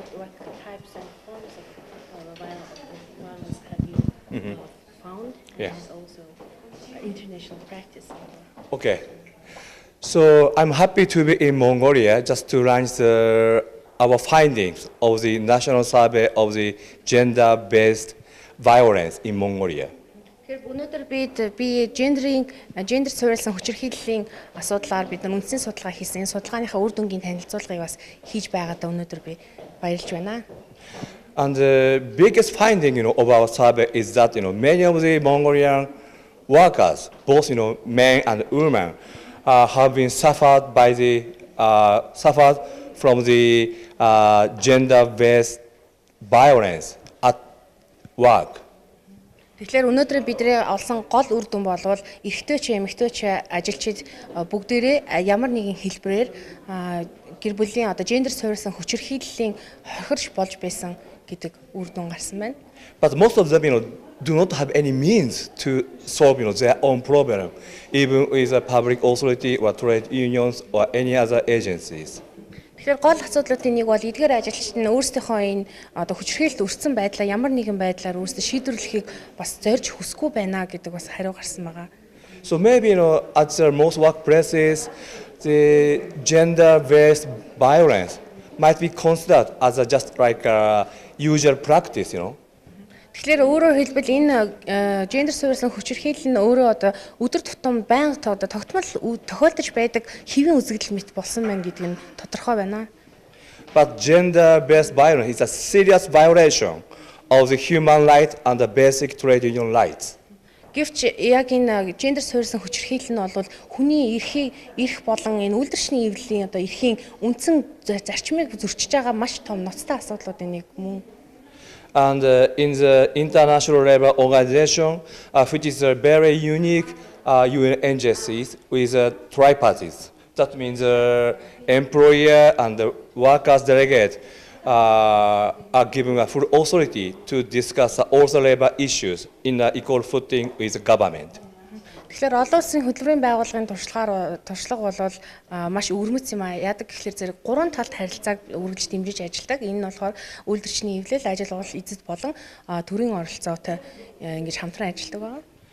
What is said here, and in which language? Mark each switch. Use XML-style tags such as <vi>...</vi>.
<en>What types and forms of violence have you found? Yeah. And also international practice. Okay. So I'm happy to be in Mongolia just to launch our findings of the national survey of the gender-based violence in Mongolia.</en> <mn>Тэгэхээр өнөөдөр би гендер суурилсан хүчирхийллийн асуудлаар бид нар үндсэн судалгаа хийсэн. Энэ судалгааныхаа үр дүнгийн танилцуулгыг бас хийж байгаадаа өнөөдөр би баярлж байна.</mn> <en>And the biggest finding, of our survey is that, many of the Mongolian workers, both men and women, have been suffered by the suffered from the gender-based violence at work.</en> <mn>Тэгэхээр өнөөдөр бидний олсон гол үр дүн болвол эрэгтэй ч эмэгтэй ч ажилчид бүгдээрээ ямар нэгэн хэлбэрээр гэр бүлийн одоо гендер суурилсан хүчирхийллийн хохирч болж байсан гэдэг үр дүн гарсан байна.</mn> <en>But most of them, do not have any means to solve, their own problem, even with a public authority or trade unions or any other agencies.</en> <mn>Тэгэхээр гол асуудлуудын нэг бол эдгээр ажилчид нь өөрсдийнхөө энэ одоо хүчирхийлэлд өртсөн байдлаа ямар нэгэн байдлаар өөрсдөө шийдвэрлэхийг бас зорж хүсэхгүй байна гэдэг бас хариу гарсан байгаа.</mn> <en>So maybe, at the most workplaces, the gender-based violence might be considered as just like a usual practice,</en> <mn>Тэгэхээр өөрөөр хэлбэл энэ гендер суурилсан хүчирхийлэл нь өөрөө одоо өдөр тутам байнга тохиолдож байдаг хэвийн үзэгдэл мэт болсон байна гэдэг нь тодорхой байна.</mn> <en>But gender-based violence is a serious violation of the human rights and the basic trade union rights.</en> <mn>Гэвч яг энэ гендер суурилсан хүчирхийлэл нь бол хүний эрх болон энэ үйлдвэрчний эвлэлийн одоо эрхийн үндсэн зарчмыг зөрчиж байгаа маш том ноцтой асуудлуудын нэг мөн.</mn> <en>And in the International Labour Organization, which is a very unique UN agency with tripartites. That means the employer and the workers delegate are given a full authority to discuss all the labour issues in an equal footing with the government.</en> <mn>Тэгэхээр олон улсын хөтөлбөрийн байгууллагын туршлага бол маш өвөрмөц юм аа. Яадаг гэхээр зэрэг гурван талд харилцааг үргэлж дэмжиж ажилладаг. Энэ нь болохоор үйлдвэрчний эвлэл, ажил олгол эзэд болон төрийн оролцоотой ингэж хамтран ажилладаг байгаа.</mn>